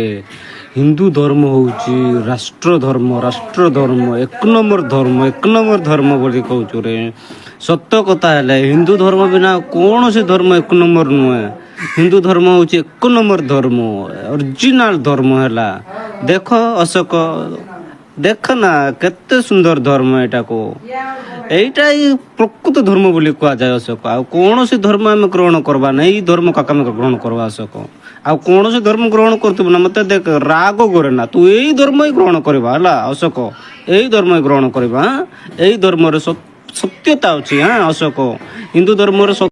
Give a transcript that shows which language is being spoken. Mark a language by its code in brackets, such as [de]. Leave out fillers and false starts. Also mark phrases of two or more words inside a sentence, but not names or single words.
[or] ହିନ୍ଦୁ ଧର୍ମ ହେଉଛି ରାଷ୍ଟ୍ର ଧର୍ମ ଏକ ନମ୍ବର ଧର୍ମ ବୋଲି କହୁଛୁ ରେ। ସତ କଥା ହେଲେ ହିନ୍ଦୁ ଧର୍ମ ବିନା କୌଣସି ଧର୍ମ ଏକ ନମ୍ବର ନୁହେଁ। ହିନ୍ଦୁ ଧର୍ମ ହେଉଛି ଏକ ନମ୍ବର ଧର୍ମ, ଅରିଜିନାଲ ଧର୍ମ ହେଲା। ଦେଖ ଅଶୋକ, ଦେଖ ନା କେତେ ସୁନ୍ଦର ଧର୍ମ ଏଇଟାକୁ। ଏଇଟା ପ୍ରକୃତ ଧର୍ମ ବୋଲି କୁହାଯାଏ ଅଶୋକ। ଆଉ କୌଣସି ଧର୍ମ ଆମେ ଗ୍ରହଣ କରିବା ନା, ଏଇ ଧର୍ମ କାକା ଆମେ ଗ୍ରହଣ କରିବା ଅଶୋକ। ଆଉ କୌଣସି ଧର୍ମ ଗ୍ରହଣ କରୁଥିବୁ ନା ମତେ ଦେଖ ରାଗ କରେ ନା, ତୁ ଏଇ ଧର୍ମ ହିଁ ଗ୍ରହଣ କରିବା ହେଲା ଅଶୋକ। ଏଇ ଧର୍ମ ହିଁ ଗ୍ରହଣ କରିବା। ଏଇ ଧର୍ମରେ ସତ୍ୟତା ଅଛି ଅଶୋକ। ହିନ୍ଦୁ ଧର୍ମରେ